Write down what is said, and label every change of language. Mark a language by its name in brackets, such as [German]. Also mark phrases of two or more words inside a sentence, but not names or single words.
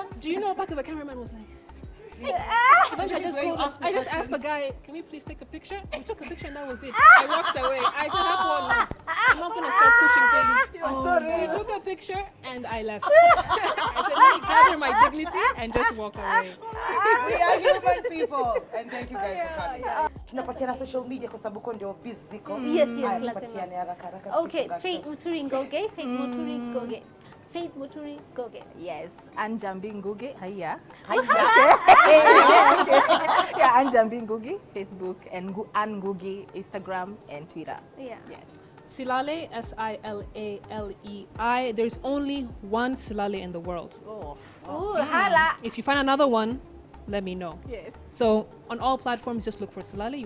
[English] Do you know, back the cameraman was like, eventually I just asked the guy, can we please take a picture? We took a picture and that was it. I walked away. I said, that one, I'm not going to start pushing things. We took a picture and I left. I said, let me gather my dignity and just walk away. We are human people. And thank you guys for coming. [Swahili] Tunapatiana [English] social media [Swahili] kwa sababu ndio biziko. [English] Yes, lazima. Okay, Faith Muturi Ngoge, Faith Muturi Ngoge. Faith Muturi Ngoge. Yes, Anjambi Ngugi. Hiya. Hiya. Yeah, Anjambi Ngugi, Facebook, and Ngugi, Instagram and Twitter. Yeah. Yes. Silale, SilaleI. There's only one Silale in the world. Oh. Hala. If you find another one, let me know. Yes. So on all platforms, just look for Silale.